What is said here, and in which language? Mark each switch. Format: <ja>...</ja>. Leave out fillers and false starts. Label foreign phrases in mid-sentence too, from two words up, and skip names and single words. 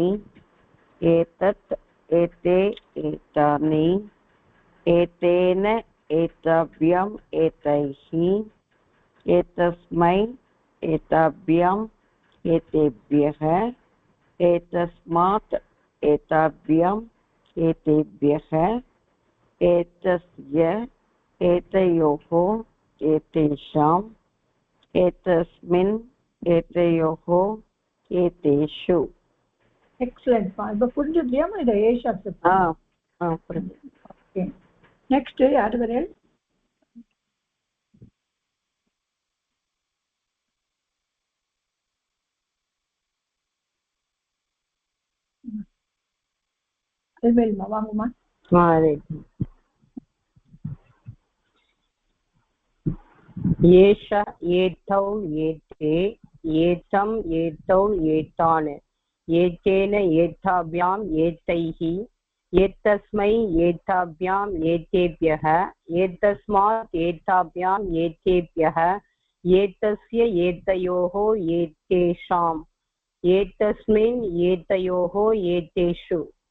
<sa>एतत् एते एतानि एतेन एताभ्याम् एतैः एतस्मै एताभ्याम् एतेभ्यः एतस्मात् एताभ्याम् एतेभ्यः एतस्य एतयोः एतेषाम् एतस्मिन् एतयोः एतेषु</sa> <ta>எக்ஸலென்ட் பா. இப்போ புரிஞ்சுக்கலையாமா இதை ஏ சப்தம்? ஓகே. நெக்ஸ்ட் யார் வரேன்? அல்வேல்மா வாங்குமா.</ta> <sa>एष एतौ एते एतम् एतौ एतान् एतेन ஏத்தாभ्याम् एतैः एतस्मै एताभ्याम् एतेभ्यः एतस्मात् एताभ्याम् एतेभ्यः एतस्य एतयोः एतेषाम् एतस्मिन् एतयोः एतेषु</sa>